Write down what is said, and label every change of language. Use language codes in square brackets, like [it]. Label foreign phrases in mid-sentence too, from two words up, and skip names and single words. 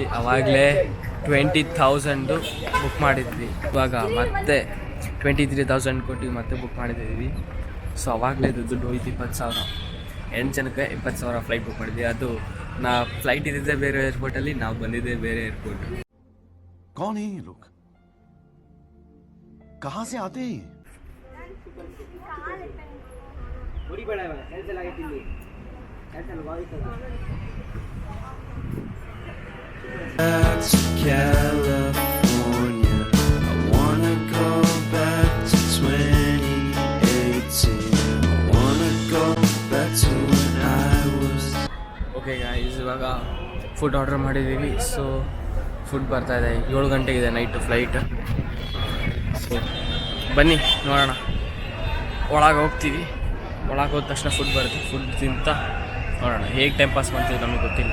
[kn] ಆವಾಗಲೇ 20,000 ಬುಕ್ ಮಾಡಿದ್ವಿ. ಇವಾಗ ಮತ್ತೆ 23,000 ಕೊಟ್ಟು ಮತ್ತೆ ಬುಕ್ ಮಾಡಿದ್ದೀವಿ. ಸೊ ಆವಾಗಲೇ ದುಡ್ಡು ಹೋಯ್ತು 20,000. 8 ಜನಕ್ಕೆ 20,000 [en] flight book [kn] ಮಾಡಿದ್ವಿ. ಅದು ನಾ ಫ್ಲೈಟ್ ಇದ್ದಿದ್ದೆ ಬೇರೆ ಏರ್ಪೋರ್ಟಲ್ಲಿ, ನಾವು ಬಂದಿದ್ದೆ ಬೇರೆ ಏರ್ಪೋರ್ಟ್. [hi] कौन है ये लोग? कहाँ से आते हैं? [en] Back to California, I wanna go back to 2018. I wanna go back to when I was. okay guys, [kn] ಇವಾಗ [en] food order [kn] ಮಾಡಿದ್ದೀವಿ. ಸೊ ಫುಡ್ ಬರ್ತಾ ಇದೆ. 7 ಗಂಟೆಗಿದೆ [en] night flight. [kn] ಸೊ ಬನ್ನಿ ನೋಡೋಣ, ಒಳಗೆ ಹೋಗ್ತೀವಿ. ಒಳಗೆ ಹೋದ ತಕ್ಷಣ ಫುಡ್ ಬರುತ್ತೆ. ಫುಡ್ ತಿಂತ ನೋಡೋಣ ಹೇಗೆ [en] time pass [kn] ಮಾಡ್ತೀವಿ, ನಮಗೆ ಗೊತ್ತಿಲ್ಲ.